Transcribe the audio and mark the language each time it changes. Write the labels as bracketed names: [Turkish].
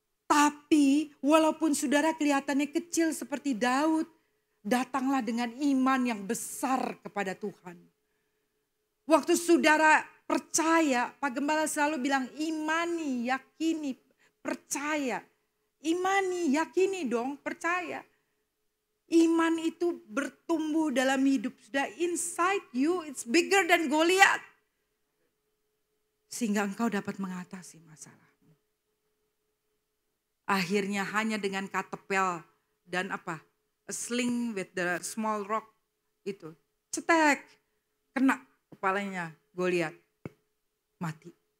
[Indonesian] Tapi walaupun saudara kelihatannya kecil seperti Daud, datanglah dengan iman yang besar kepada Tuhan. Waktu saudara percaya, Pak Gembala selalu bilang imani, yakini, percaya. Imani, yakini dong, percaya. Iman itu bertumbuh dalam hidup. Sudah [English] inside you, it's bigger than Goliath. [Indonesian] Sehingga engkau dapat mengatasi masalahmu. Akhirnya hanya dengan katepel dan [English] a sling with the small rock [Indonesian] itu. Cetek, kena kepalanya Goliat, mati.